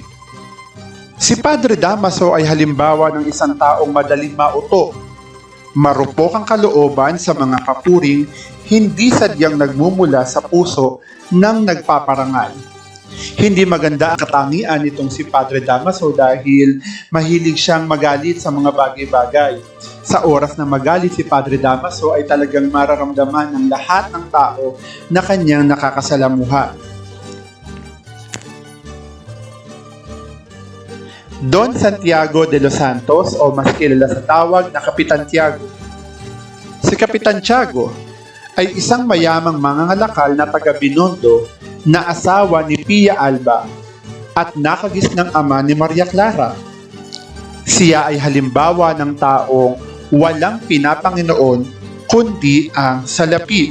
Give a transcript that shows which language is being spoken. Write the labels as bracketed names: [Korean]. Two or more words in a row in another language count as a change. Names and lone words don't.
[Filipino] Si Padre Damaso ay halimbawa ng isang taong madaling mauto, marupok ang kalooban sa mga papuring hindi sadyang nagmumula sa puso ng nagpaparangal. Hindi maganda ang katangian nitong si Padre Damaso dahil mahilig siyang magalit sa mga bagay-bagay. Sa oras na magalit si Padre Damaso ay talagang mararamdaman ng lahat ng tao na kanyang nakakasalamuha. Don Santiago de los Santos o mas kilala sa tawag na Kapitan Tiago. Si Kapitan Tiago ay isang mayamang mangangalakal na taga Binondo na asawa ni Pia Alba at nakagisnang ama ni Maria Clara. Siya ay halimbawa ng taong walang pinapanginoon kundi ang salapi.